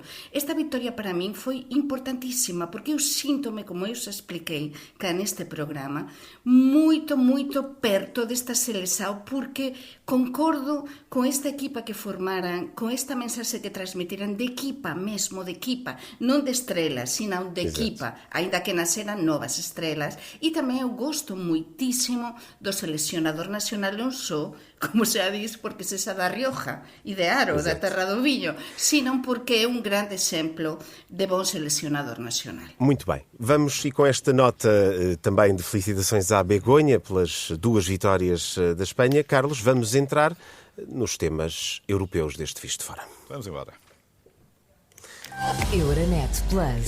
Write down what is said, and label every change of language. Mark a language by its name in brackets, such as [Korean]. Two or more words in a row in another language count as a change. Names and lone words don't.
[Galician] Esta victoria para min foi importantísima, porque eu síntome, como eu xa expliquei cá neste programa, moito perto desta Selección, porque concordo con esta equipa que formaran, con esta mensaxe que transmitiran de equipa mesmo, de equipa, non de estrelas, sino de equipa, aínda que naceran novas estrelas. E tamén eu gosto moitísimo do seleccionador nacional, non só, como xa dis, porque se xa da Rioja e de Aro, da terra do viño, sino porque é un grande exemplo de bon seleccionador nacional. [Portuguese] Muito bem. Vamos, e com esta nota também de felicitações à Begonha pelas 2 vitórias da Espanha, Carlos, vamos entrar nos temas europeus deste Visto Fora. Vamos embora. Euronet Plus.